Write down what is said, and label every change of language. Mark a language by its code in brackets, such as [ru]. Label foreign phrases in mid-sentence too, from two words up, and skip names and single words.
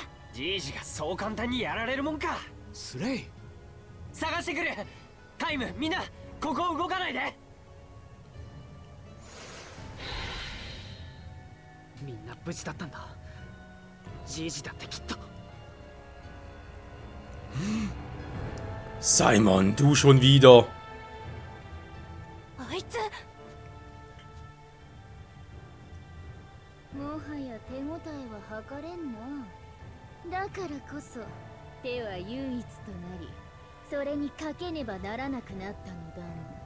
[ja] じいじがそう簡単にやられるもんか。スレイ探してくる。タイム、みんなここを動かないで。みんな無事だったんだ。じいじだってきっと。 [de] Simon, du schon wieder. [ja] あいつ。もはや手応えは測れんな。だからこそ手は唯一となり、それにかけねばならなくなったのだもん。